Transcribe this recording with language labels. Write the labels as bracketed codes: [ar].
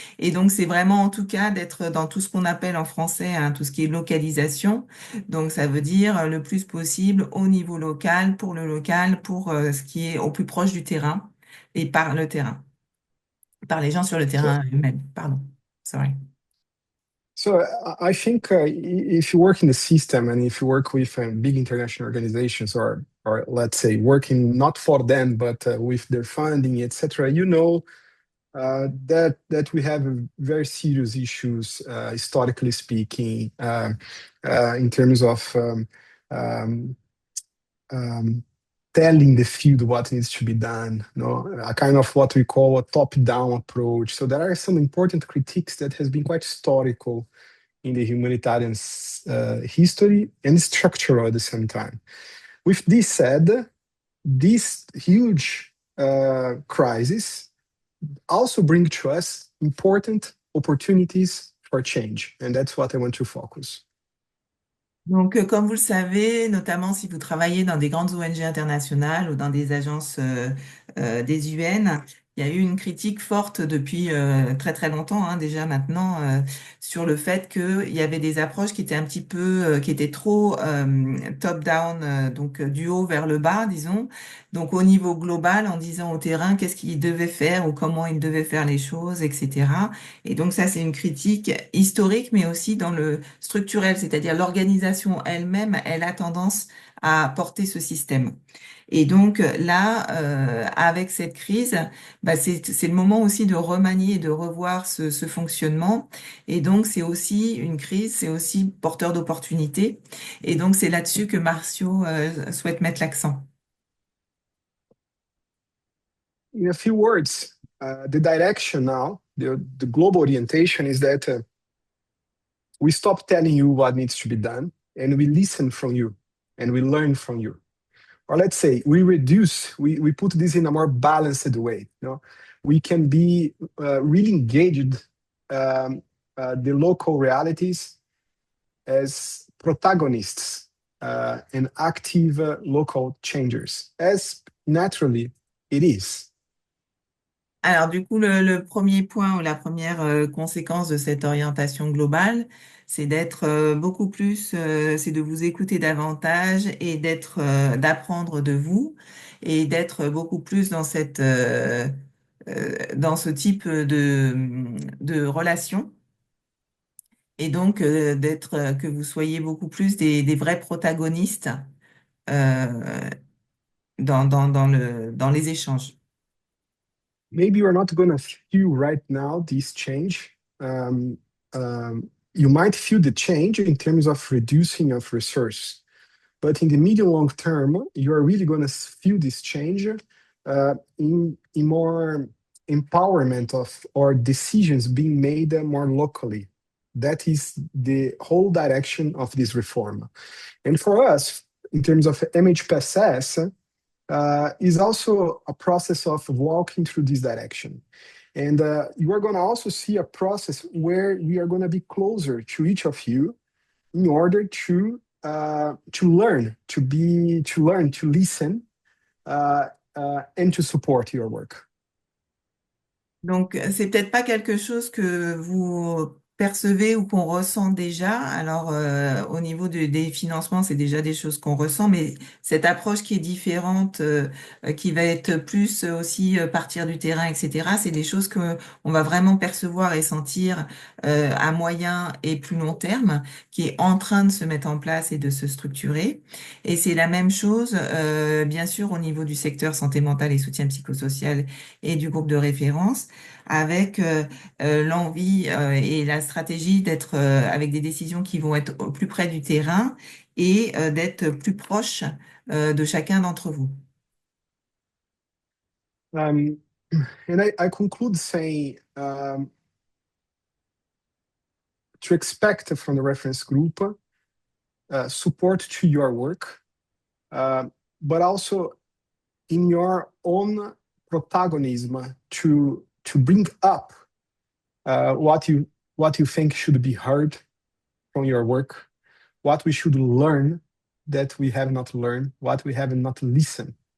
[fr] Et donc, c'est vraiment, en tout cas, d'être dans tout ce qu'on appelle en français, tout ce qui est localisation. Donc, ça veut dire le plus possible au niveau local, pour ce qui est au plus proche du terrain et par le terrain, par les gens sur le [en] So, [fr] terrain eux-mêmes. Pardon, sorry. [en] So I think if you work in the system and if you work with big international organizations or let's say working not for them but with their funding, etc., you know that we have very serious issues historically speaking in terms of um, um, telling the field what needs to be done, a kind of what we call a top-down approach. So there are some important critiques that has been quite historical in the humanitarian history and structural at the same time. With this said, this huge crisis also bring to us important opportunities for change, and that's what I want to focus. [fr] Donc, comme vous le savez, notamment si vous travaillez dans des grandes ONG internationales ou dans des agences des UN, il y a eu une critique forte depuis très très longtemps, hein, déjà maintenant, sur le fait qu'il y avait des approches qui étaient un petit peu, qui étaient trop top-down, donc du haut vers le bas, disons, donc au niveau global, en disant au terrain qu'est-ce qu'il devait faire ou comment il devait faire les choses, etc. Et donc ça, c'est une critique historique, mais aussi dans le structurel, c'est-à-dire l'organisation elle-même, elle a tendance à porter ce système. Et donc là, avec cette crise, bah, c'est le moment aussi de remanier et de revoir ce fonctionnement. Et donc c'est aussi une crise, c'est aussi porteur d'opportunités. Et donc c'est là-dessus que Marcio souhaite mettre l'accent. [en] In a few words, the direction now, the global orientation is that we stop telling you what needs to be done and we listen from you and we learn from you. Or let's say we put this in a more balanced way. We can be really engaged the local realities as protagonists and active local changers, as naturally it is. [fr] Alors du coup, le premier point ou la première conséquence de cette orientation globale, c'est d'être beaucoup plus, c'est de vous écouter davantage et d'apprendre de vous et d'être beaucoup plus dans dans ce type de relation. Et donc que vous soyez beaucoup plus des vrais protagonistes euh, dans les échanges. [en] Maybe you're not going to feel right now this change. You might feel the change in terms of reducing of resource, but in the medium long term, you are really going to feel this change in more empowerment of or decisions being made more locally. That is the whole direction of this reform. And for us, in terms of MHPSS, is also a process of walking through this direction. And you are going to also see a process where we are going to be closer to each of you in order to learn, to listen, and to support your work. [fr] Donc, c'est peut-être pas quelque chose que vous percevez ou qu'on ressent déjà. Alors, au niveau des financements, c'est déjà des choses qu'on ressent, mais cette approche qui est différente, qui va être plus aussi partir du terrain, etc., c'est des choses que on va vraiment percevoir et sentir à moyen et plus long terme, qui est en train de se mettre en place et de se structurer. Et c'est la même chose, bien sûr, au niveau du secteur santé mentale et soutien psychosocial et du groupe de référence, avec l'envie et la stratégie d'être avec des décisions qui vont être au plus près du terrain et d'être plus proche de chacun d'entre vous. [en] And I conclude saying to expect from the reference group support to your work, but also in your own protagonism to bring up what you think should be heard from your work, what we should learn that we have not learned, what we have not listened.